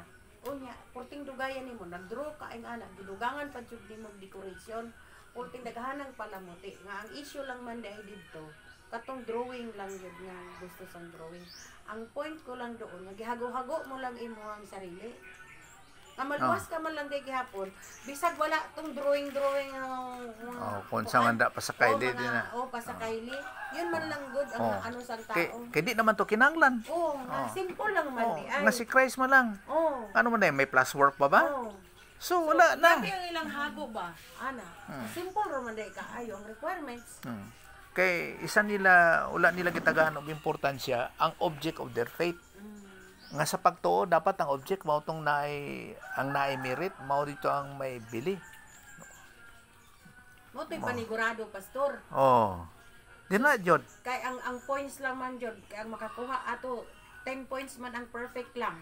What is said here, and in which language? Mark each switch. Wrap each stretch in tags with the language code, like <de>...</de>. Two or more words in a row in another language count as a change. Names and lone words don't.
<ceb>Unya, porting dugayan nimo, nag-draw ka ing ana, gidugangan pa jud nimo decoration. Porting daghanang palamuti. Nga ang issue lang man dai didto, katong drawing lang yun nga gusto sang drawing. Ang point ko lang doon, nga gihago-hago mo lang imo ang sarili. Nga maluwas ka man lang day gihapon, bisag wala tong drawing kung sa manda pa sa kaili din na. Pa sa kaili. Yun man lang good ang ano sa tao. Kay di naman to kinanglan. Simple lang man di ay. Nga si Christ man lang. Ano man may plus work pa ba? So wala na. Grabe ang ilang hago ba? Ana. Simple ra man day kaayo ang requirements. Kay isa nila wala nila gitagaan og importansya ang</ceb> <en>object of their faith.</en> <ceb>Nga sa pagtuo dapat ang object mao tong ang merit, mao dito ang may bili. Mo to'y panigurado pastor. Di na jud. Kay ang points lang man jud, kay ang makakuha ato 10 points man ang perfect lang.</ceb>